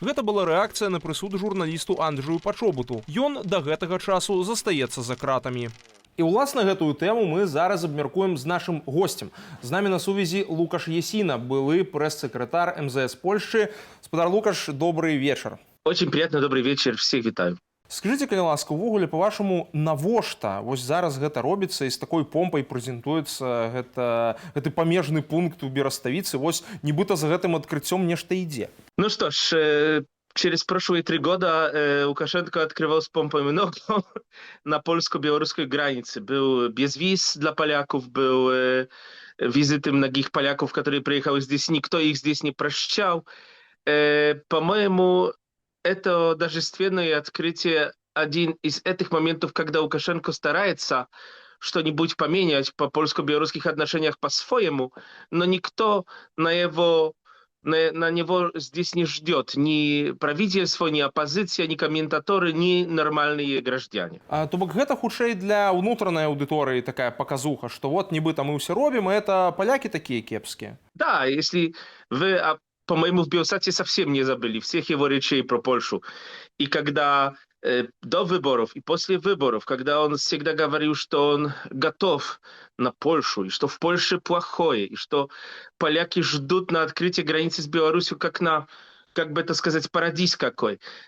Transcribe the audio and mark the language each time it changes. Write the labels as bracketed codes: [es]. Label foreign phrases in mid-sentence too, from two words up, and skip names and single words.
[be] Гэта была рэакцыя на прысуд журналісту Анджыю Пачобуту. Ён да гэтага часу застаецца за кратамі. І ўласна гэтую тэму мы зараз абмяркуем з нашым гостем. З намі на сувязі Лукаш Есіна, былы прэс-сакратар МЗС Польшчы. Спадар Лукаш, добрый вечар. [ru] Очень приятно, добрый вечер, всех вітаю. [be] Скажыце, калі ласка, увогуле, па-вашаму, навошта вось зараз гэта робіцца і з такой помпай прэзентуецца гэты памежны пункт у Бераставіцы, вось нібыта за гэтым адкрыццём нешта ідзе? [ru] Ну что ж, через прошлые 3 года Лукашенко открывал с помпой много на польско-белорусской границе. Был без виз для поляков, был визиты многих поляков, которые приехали здесь, никто их здесь не прощал. По-моему, это торжественное открытие один из этих моментов, когда Лукашенко старается что-нибудь поменять по польско-белорусских отношениях по-своему, но никто на него здесь не ждет ни правительство, ни оппозиция, ни комментаторы, ни нормальные граждане. [be] То бок гэта хутчэй для ўнутранай аўдыторыі такая паказуха, што вот нібыта мы ўсе робім, [ru] а это поляки такие [be] кепские. [ru] Да, если вы, по-моему, в Белсате совсем не забыли всех его речей про Польшу. И когда до выборов и после выборов, когда он всегда говорил, что он готов на Польшу, и что в Польше плохое, и что поляки ждут на открытие границы с Беларусью как на, как бы это сказать, парадиз какой.